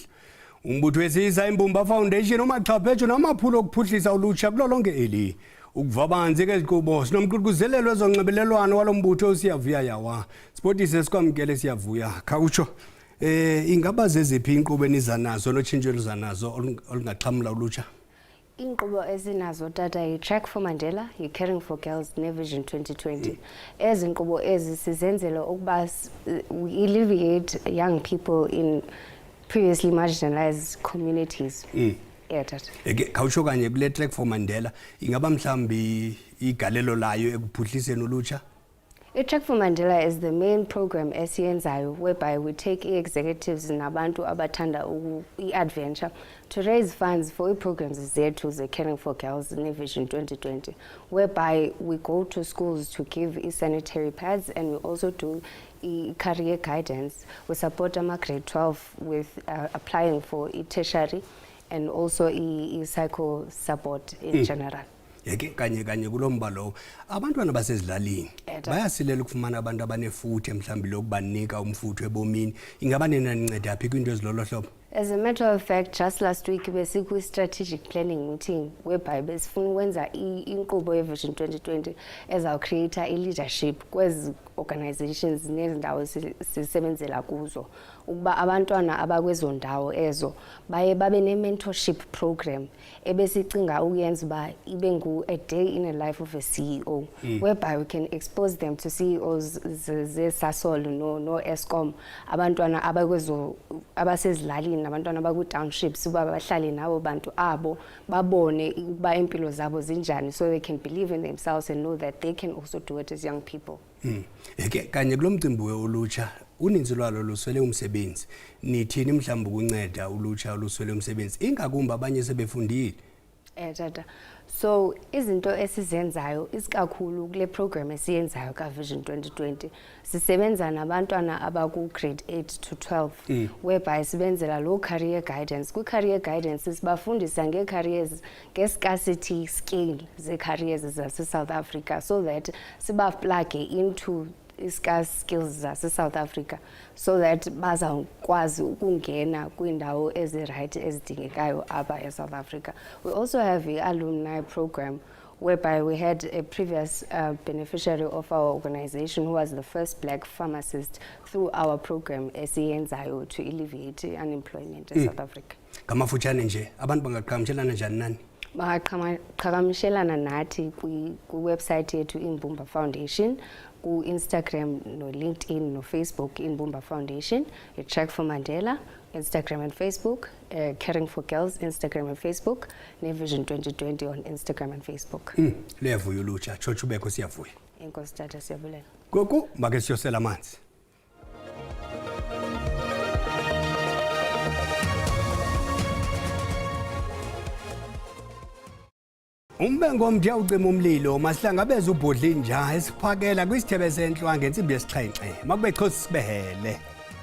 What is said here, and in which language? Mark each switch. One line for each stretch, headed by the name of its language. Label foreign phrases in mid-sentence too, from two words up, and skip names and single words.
Xhosa: Umbutho wesisa imbumba foundation umaxhaphetsho namaphulo okuphuhlisa ulutsha kulo lonke eli. Ukuva banzi ke iziqubo sinomququzelelo wezonxibelelwano walo mbutho Siyavuya Yawa. Sipotise sikwamkele Siyavuya. Khawutsho ingaba zeziphi inkqubo eniza nazo notshintsho oluza nazo olungaxhamla ulutsha? Inkqubo ezinazo tata yi-Track for Mandela, yi-Caring for Girls neVision 2020. Ezi nkqubo ezi sizenzela ukuba
English: we alleviate young people in previously marginalized communities. Yeah,
Xhosa: tata. Khawutsho kanye kule Track for Mandela ingaba mhlambi igalelo layo ekuphuhliseni ulutsha?
English: I-Track for Mandela is the main program esiyenzayo whereby we take executives
Xhosa: nabantu abathanda
English: i-adventure to raise funds for programs zethu ze-Caring for Girls neVision 2020, whereby we go to schools to give sanitary pads and we also do career guidance. We support grade 12 with applying for tertiary and also psycho support in general.
Xhosa: Yeke kanye kulomba lo abantwana basezilalini bayasilela ukufumana abantu abanefuthe mhlambi lokubanika umfutho ebomini. Ingaba nina ninceda phi kwinto ezilolo hlobo?
English: As a matter of fact, just last week besikwi strategic planning meeting whereby
Xhosa: besifuna ukwenza inkqubo yeVision 2020 ezawucreate
English: create leadership kwezi
Xhosa: organizations nezindawo sisebenzela kuzo ukuba abantwana abakwezo ndawo ezo baye babe ne-
English: mentorship program
Xhosa: ebesicinga ukuyenza uba
English: ibe a day in a life of a CEO whereby we can expose them to CEOs ze-Sasol no Eskom,
Xhosa: abantwana abakwezo abasezilalini nabantwana baku-townships uba bahlale nabo bantu abo babone ukuba impilo zabo zinjani
English: so they can believe in themselves and know that they can also do it as young people.
Xhosa: Kanye kulo mcimbi olutsha uninzi lwalo luswele umsebenzi. Nithini mhlawumbe ukunceda ulutsha oluswele umsebenzi ingakumbi abanye sebefundile? Tata. So izinto esizenzayo isikakhulu kule program esiyenzayo ka Vision 2020 sisebenza nabantwana abaku
English: grade 8 to 12 whereby
Xhosa: sibenzela lo
English: career guidance.
Xhosa: Ku
English: career guidance
Xhosa: sibafundisa nge-careers nge-
English: scarcity scale
Xhosa: ze-careers zase South Africa
English: so that
Xhosa: sibaplage into
English: scarce skills
Xhosa: zase South Africa
English: so that
Xhosa: bazakwazi ukungena kwindawo ezi-right ezidingekayo apha eSouth Africa.
English: We also have an alumni program whereby we had a previous beneficiary of our organization who was the first black pharmacist through our program esiyenzayo to alleviate unemployment in South Africa.
Xhosa: Ngamafutshane nje abantu bangaqhagamshelana njani nani? Baqhagamshelana nathi ku-website yethu Imbumba Foundation, ku Instagram no LinkedIn no Facebook Imbumba Foundation, a Track for Mandela, Instagram and Facebook, Caring for Girls, Instagram and Facebook, ne Vision 2020 on Instagram and Facebook. Levuyo ulutsha, chochu beko siyavuya. Enkosi tata siyabulela. Gogo, make siyosela amanzi. Umbengo mtya ucima umlilo masihlangabeza ubhodlinja esiphakela kwisithebe senhlwa ngensimbi yesixhenxe makube chosi sibehele.